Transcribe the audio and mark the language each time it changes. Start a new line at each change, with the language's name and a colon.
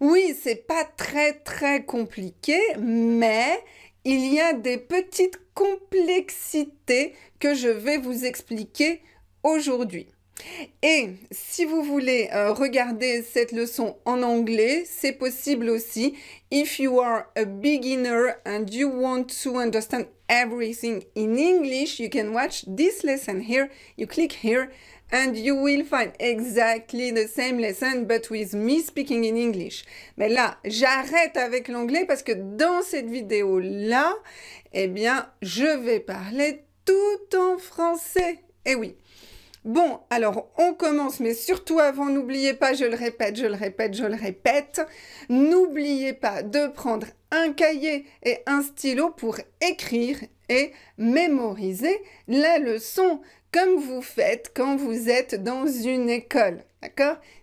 French: Oui, c'est pas très compliqué, mais il y a des petites complexités que je vais vous expliquer aujourd'hui. Et si vous voulez regarder cette leçon en anglais, c'est possible aussi.
English: If you are a beginner and you want to understand everything in English, you can watch this lesson here. You click here and you will find exactly the same lesson but with me speaking in English.
French: Mais là, j'arrête avec l'anglais parce que dans cette vidéo-là, eh bien, je vais parler tout en français. Eh oui. Bon, alors on commence, mais surtout avant, n'oubliez pas, je le répète, n'oubliez pas de prendre un cahier et un stylo pour écrire et mémoriser la leçon comme vous faites quand vous êtes dans une école, d'accord?